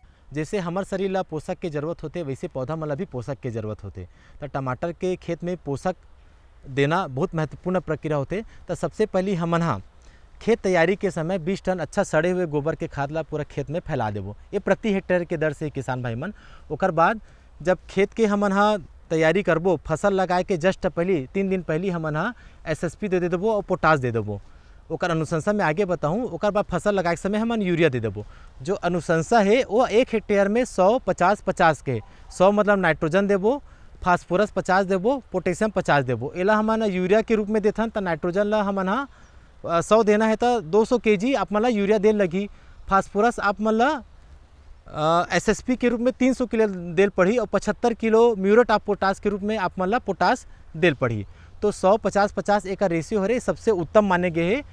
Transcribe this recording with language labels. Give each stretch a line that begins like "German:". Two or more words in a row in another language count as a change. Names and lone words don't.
Chhattisgarhi: जैसे हमार शरीर ला पोषक के जरूरत होते वैसे पौधा मन ला भी पोषक के जरूरत होते। तो टमाटर के खेत में पोषक देना बहुत महत्वपूर्ण प्रक्रिया होते। तो सबसे पहले हमन हा खेत तैयारी के समय 20 टन अच्छा सड़े हुए गोबर के खाद ला पूरा खेत में फैला देबो, ये प्रति हेक्टेयर के दर से किसान भाई मन। ओकर बाद जब खेत के हमन हा तैयारी करबो, फसल लगाए के जस्ट पहले 3 दिन पहले हमन हा SSP दे देबो और पोटास दे देबो। ओकर अनुशंसा में आगे बताऊँ, ओकर बाद फसल लगाए के समय हमन यूरिया दे देबो। जो अनुशंसा है वो 1 हेक्टेयर में 100-50-50 के 100 मतलब नाइट्रोजन देबो, फास्फोरस 50 देबो, पोटेशियम 50 देबो। एला हमन यूरिया के रूप में देथन। तो नाइट्रोजन ला हमन हा 100 देना है तो 200 kg आप मन ला यूरिया देन लगी। फास्फोरस आप मन ला SSP के रूप में 300 किलो देल पड़ी और 75 किलो
English: muriate of potash
Chhattisgarhi: के रूप में आप मन ला पोटास देल पड़ी। तो 100-50-50 एक रेशियो हरे सबसे उत्तम माने गए है।